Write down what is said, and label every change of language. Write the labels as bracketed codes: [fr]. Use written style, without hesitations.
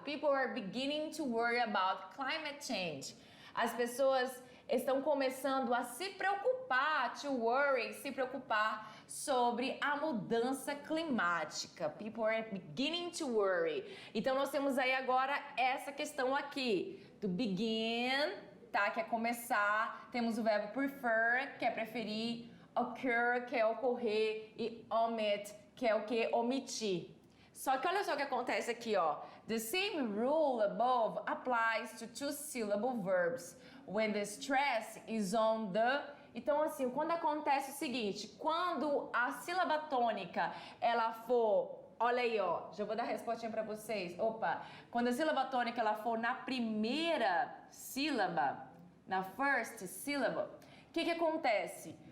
[en] People are beginning to worry about climate change. [pt] As pessoas estão começando a se preocupar, [en] to worry, [pt] se preocupar sobre a mudança climática. [en] People are beginning to worry. [pt] Então nós temos aí agora essa questão aqui, to begin, tá? Que é começar. Temos o verbo prefer, que é preferir, occur, que é ocorrer, e omit, que é o que? Omitir. Só que olha só o que acontece aqui, ó. [en] The same rule above applies to two-syllable verbs when the stress is on the. [pt] Então, assim, quando acontece o seguinte, quando a sílaba tônica, ela for, olha aí, ó, já vou dar a respostinha pra vocês. Opa, quando a sílaba tônica, ela for na primeira sílaba, na [en] first syllable, [pt] o que acontece?